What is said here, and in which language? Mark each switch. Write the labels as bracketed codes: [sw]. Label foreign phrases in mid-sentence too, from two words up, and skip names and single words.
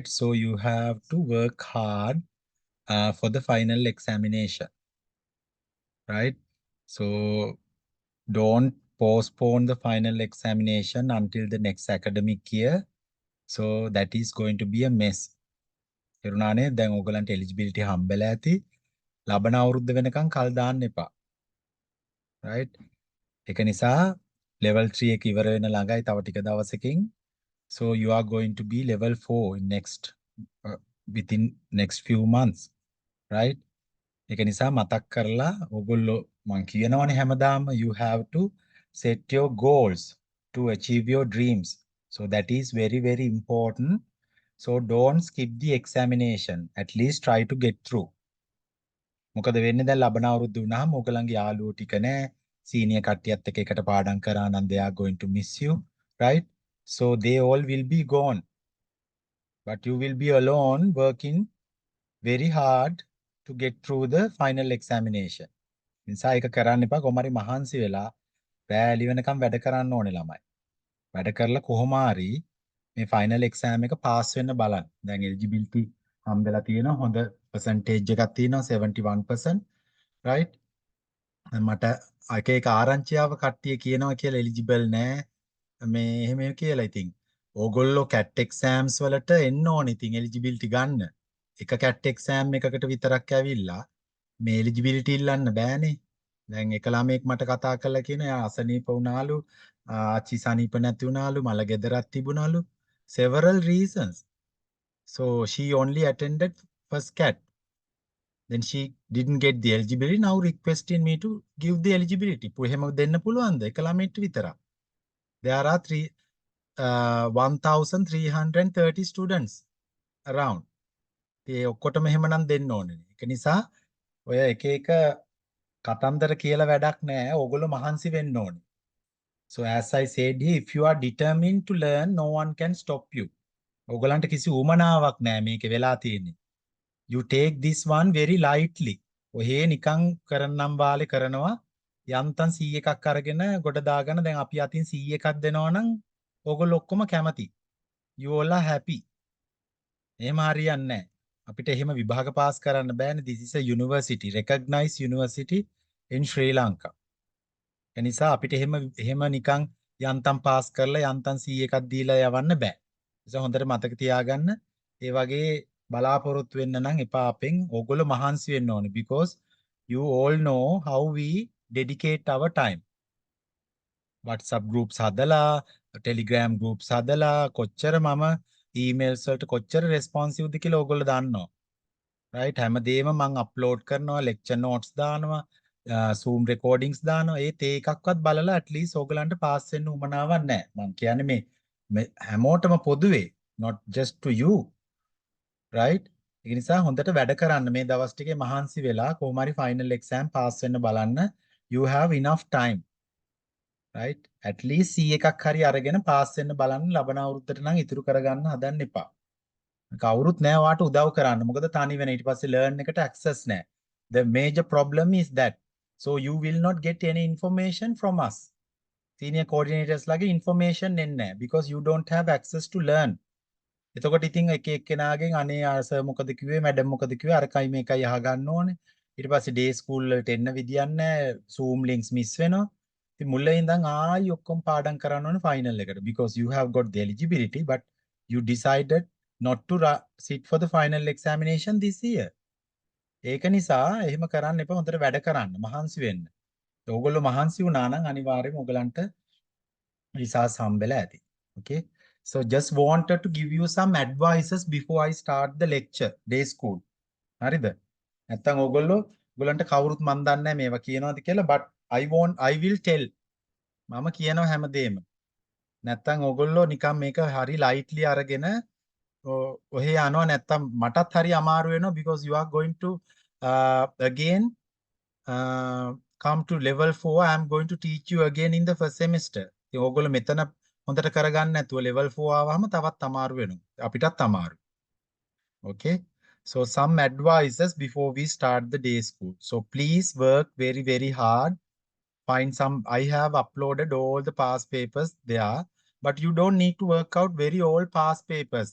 [en] So you have to work hard for the final examination, right? So don't postpone the final examination until the next academic year. So that is going to be a mess. [si] තේරුණානේ දැන් ඕගලන්ට eligibility හම්බෙලා ඇති. ලබන අවුරුද්ද වෙනකන් කල් දාන්න එපා. right? ඒක නිසා level 3 එක ඉවර වෙන ළඟයි තව ටික දවසකින්. [en] So you are going to be level 4 in next within next few months, right? [si] ඒක නිසා මතක් කරලා ඕගොල්ලෝ මං කියනවනේ හැමදාම [en] you have to set your goals to achieve your dreams. So that is very, very important. So don't skip the examination. At least try to get through. [si] මොකද වෙන්නේ දැන් ලබන අවුරුද්ද වුණාම ඕගලන්ගේ යාළුවෝ ටික නැහැ. සීනියර් කට්ටියත් එක්ක එකට පාඩම් කරා නම් [en] they are going to miss you, [si] right? [en] So they all will be gone. But you will be alone working very hard to get through the final examination. [si] නිසා ඒක කරන්න එපා කොහොමරි මහන්සි වෙලා රෑ එළි වෙනකම් වැඩ කරන්න ඕනේ ළමයි. වැඩ කරලා කොහොම හරි මේ [en] final exam [si] එක පාස් වෙන්න බලන්න. දැන් එලිජිබිලිටි හම්බෙලා තියෙනවා හොඳ percentage එකක් තියෙනවා 71%, right? මට එක එක ආරංචියාව කට්ටිය කියනවා කියලා එලිජිබල් නෑ මේ එහෙම කියලා. ඉතින් ඕගොල්ලෝ [en] CAT exams [si] වලට එන්න ඕනේ ඉතින් එලිජිබිලිටි ගන්න. එක [en] CAT exam [si] එකකට විතරක් ඇවිල්ලා මේ එලිජිබිලිටි ඉල්ලන්න බෑනේ. දැන් එක ළමෙක් මට කතා කරලා කියන එයා අසනීප වුණාලු, ආච්චි සනීප නැති වුණාලු, මල ගෙදරක් තිබුණාලු. [en] Several reasons. So she only attended first CAT. Then she didn't get the eligibility. Now requesting me to give the eligibility. [si] එහෙම දෙන්න පුළුවන්ද? එක ළමෙක්ට විතරක්. [en] There are 1,330 students around. [si] ඒ ඔක්කොටම එහෙමනම් දෙන්න ඕනේ. ඒක නිසා ඔය එක එක කතන්දර කියලා වැඩක් නැහැ. ඕගොල්ලෝ මහන්සි වෙන්න ඕනේ. [en] So as I said here, if you are determined to learn, no one can stop you. [si] ඕගලන්ට කිසි උවමනාවක් නැහැ මේකේ වෙලා තියෙන්නේ. [en] You take this one very lightly. [si] ඔහේ නිකන් කරන්නම් වාලේ කරනවා. යන්තම් 100 එකක් අරගෙන ගොඩ දාගෙන දැන් අපි අතින් 100 එකක් දෙනවා නම් ඕගොල්ලෝ ඔක්කොම කැමති. [en] You all are happy. [si] එහෙම හරියන්නේ නැහැ. අපිට එහෙම විභාග පාස් කරන්න බෑනේ. [en] This is a university, recognized university in Sri Lanka. [si] ඒ නිසා අපිට එහෙම නිකන් යන්තම් පාස් කරලා යන්තම් 100 එකක් දීලා යවන්න බෑ. ඒ නිසා හොඳට මතක තියාගන්න. ඒ වගේ බලාපොරොත්තු වෙන්න නම් එපා අපෙන්. ඕගොල්ලෝ මහන්සි වෙන්න ඕනේ [en] because you all know how we dedicate our time. [si] WhatsApp groups හදලා, Telegram groups හදලා කොච්චර මම emails වලට කොච්චර responsive ද කියලා ඕගොල්ලෝ දන්නවා. right? හැමදේම මම අප්ලෝඩ් කරනවා, [en] lecture notes [si] දානවා, Zoom recordings දානවා. ඒත් ඒකක්වත් බලලා [en] at least [si] ඕගලන්ට පාස් වෙන්න උවමනාවක් නැහැ. මම කියන්නේ මේ හැමෝටම පොදුවේ, [en] not just to you, right? [si] ඒ නිසා හොඳට වැඩ කරන්න මේ දවස් ටිකේ මහන්සි වෙලා කොහොම හරි [en] final exam [si] පාස් වෙන්න බලන්න. [en] You have enough time, right? At least [si] C එකක් හරි අරගෙන පාස් වෙන්න බලන්න. ලබන අවුරුද්දට නම් ඉතුරු කරගන්න හදන්න එපා. කවුරුත් නෑ වාට උදව් කරන්න. මොකද තනි වෙන ඊට පස්සේ learn එකට access නෑ. [en] The major problem is that. So you will not get any information from us. Senior coordinators lage information [si] එන්නේ නෑ [en] because you don't have access to learn. [si] එතකොට ඉතින් එක එක්කෙනාගෙන් අනේ සර් මොකද කිව්වේ මැඩම් මොකද කිව්වේ අරකයි මේකයි අහගන්න ඕනේ. ඊට පස්සේ [en] day school [si] වලට එන්න විදියක් නෑ. [en] Zoom links miss [si] වෙනවා. ඉතින් මුලින් ඉඳන් ආයි ඔක්කොම පාඩම් කරන්න ඕනේ final එකට [en] because you have got the eligibility but you decided not to sit for the final examination this year. [si] ඒක නිසා එහෙම කරන්න එපා. හොඳට වැඩ කරන්න. මහන්සි වෙන්න. ඕගොල්ලෝ මහන්සි වුණා නම් අනිවාර්යයෙන්ම ඕගලන්ට results හම්බෙලා ඇති. [en] Okay? So just wanted to give you some advices before I start the lecture, day school. [si] හරිද? නැත්තම් ඕගොල්ලෝ ඔයගලන්ට කවුරුත් මන් දන්නේ නැහැ මේවා කියනවාද කියලා, [en] but I will tell. [si] මම කියනවා හැමදේම. නැත්තම් ඔයගොල්ලෝ නිකන් මේක හරි lightly අරගෙන ඔහෙ යනවා නැත්තම් මටත් හරි අමාරු වෙනවා, [en] because you are going to again come to level 4. I am going to teach you again in the first semester. [si] ඉතින් ඕගොල්ලෝ මෙතන හොඳට කරගන්න නැතුව level 4 ආවම තවත් අමාරු වෙනවා. අපිටත් අමාරු. [en] Okay. So some advices before we start the day school. So please work very, very hard. Find some. I have uploaded all the past papers there, but you don't need to work out very old past papers.